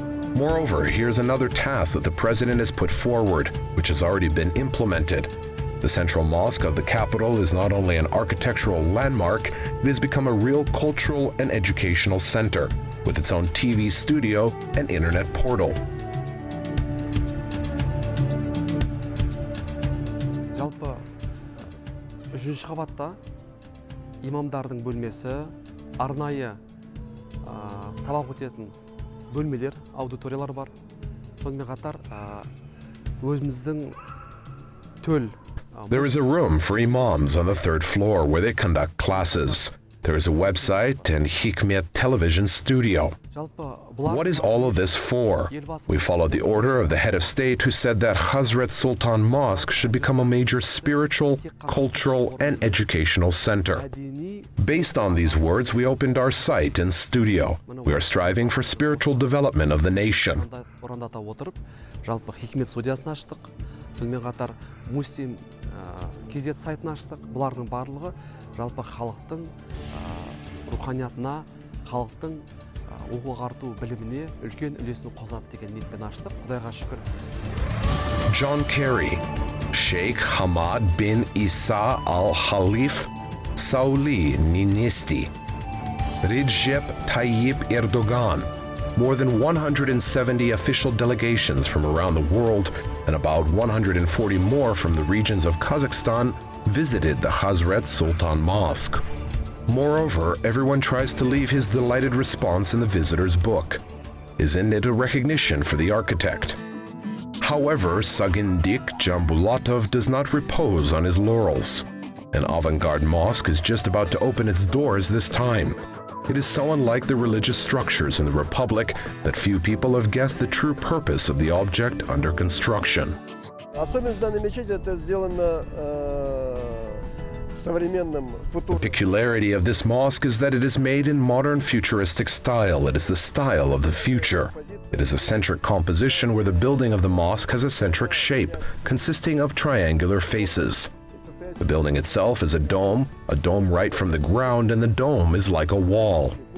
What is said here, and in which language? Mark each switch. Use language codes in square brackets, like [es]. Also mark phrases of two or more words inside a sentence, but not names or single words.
[en] Moreover, here's another task that the president has put forward, which has already been implemented. The central mosque of the capital is not only an architectural landmark, it has become a real cultural and educational center, with its own TV studio and internet portal. [kk] Жалпы 3-ші қабатта имамдардың бөлмесі, арнайы сабақ өтетін бөлмелер, аудиториялар бар. Сонымен қатар өзіміздің төл. [en] There is a room for imams on the 3rd floor where they conduct classes. There is a website and Hikmet television studio. What is all of this for? We followed the order of the head of state who said that Hazrat Sultan Mosque should become a major spiritual, cultural, and educational center. Based on these words, we opened our site and studio. We are striving for spiritual development of the nation. [kk] Жалпы Хикмет студиясын аштық. Сонымен қатар Муслим кезет сайтын аштық. Бұлардың барлығы жалпы халықтың руханиятына, халықтың оқу ағарту біліміне үлкен үлесін қосады деген ниетпен аштық. Құдайға шүкір. [en] John Kerry, Sheikh Hamad bin Isa Al Khalif, Sauli Ninesti, Recep Tayyip Erdogan. More than 170 official delegations from around the world and about 140 more from the regions of Kazakhstan visited the Hazrat Sultan Mosque. Moreover, everyone tries to leave his delighted response in the visitor's book. Isn't it a recognition for the architect? However, Sagindik Jambulatov does not repose on his laurels. An avant-garde mosque is just about to open its doors this time. It is so unlike the religious structures in the Republic that few people have guessed the true purpose of the object under construction. [ru] Особенность данной мечети это сделано современным [en] The peculiarity of this mosque is that it is made in modern futuristic style. It is the style of the future. It is a centric composition where the building of the mosque has a centric shape, consisting of triangular faces. The building itself is a dome right from the ground, and the dome is like a wall.